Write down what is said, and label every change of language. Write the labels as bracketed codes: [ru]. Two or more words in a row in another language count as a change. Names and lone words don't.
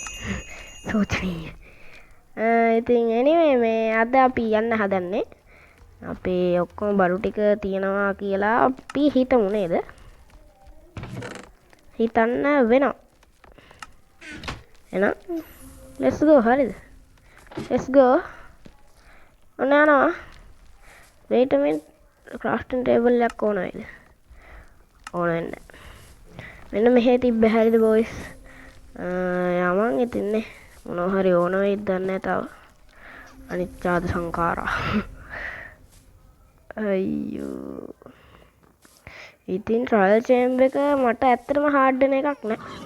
[si] සෝචනීය. ඉතින් anyway මේ අද අපි යන්න හදන්නේ අපේ ඔක්කොම බඩු ටික තියනවා කියලා අපි හිතමු නේද? හිතන්න වෙනවා. එහෙනම් [en] let's go. [si] හරිද? [en] let's go. [si] ඔන්න යනවා. [en] wait a minute. crafting table [si] එකක් ඕන වෙයිද? ඕන වෙන්නේ. මෙන්න මෙහෙ තිබ්බ හරිද boys? යමන් ඉතින්නේ මොනවා හරි ඕන වෙයිද දන්නේ තව. [pi] අනිච්චාද සංඛාරා. අයියෝ. [si] ඉතින් [en] trial chamber [si] එක මට ඇත්තටම හાર્ඩ් වෙන එකක් නෑ.